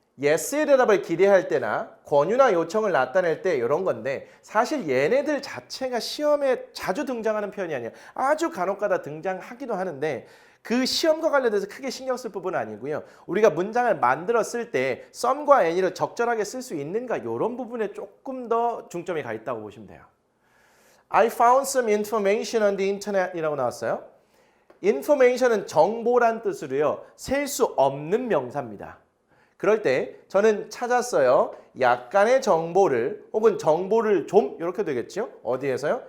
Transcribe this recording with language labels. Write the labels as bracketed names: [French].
[Korean] yes의 대답을 기대할 때나 권유나 요청을 나타낼 때 이런 건데 사실 얘네들 자체가 시험에 자주 등장하는 표현이 아니에요. 아주 간혹가다 등장하기도 하는데 그 시험과 관련돼서 크게 신경 쓸 부분은 아니고요. 우리가 문장을 만들었을 때 some과 any를 적절하게 쓸 수 있는가 이런 부분에 조금 더 중점이 가 있다고 보시면 돼요. [English] I found some information on the internet [Korean] 이라고 나왔어요. information은 정보란 뜻으로요. 셀 수 없는 명사입니다. 그럴 때 저는 찾았어요. 약간의 정보를 혹은 정보를 좀 이렇게 되겠죠. 어디에서요?